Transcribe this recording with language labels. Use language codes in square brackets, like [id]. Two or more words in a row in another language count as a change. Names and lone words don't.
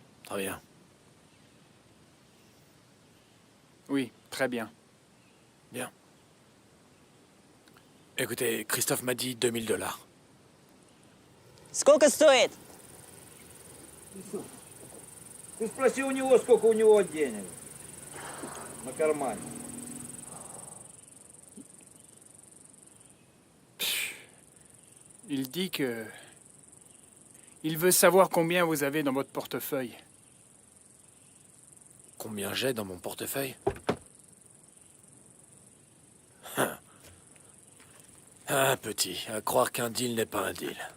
[fr] Très bien. Oui, très bien. Bien. Écoutez, Christophe m'a dit $2000. [ru] Сколько стоит? Ты спроси у него, сколько у него денег на кармане. [fr] Il dit que... Il veut savoir combien vous avez dans votre portefeuille. Combien j'ai dans mon portefeuille? Ah, petit, à croire qu'un deal n'est pas un deal.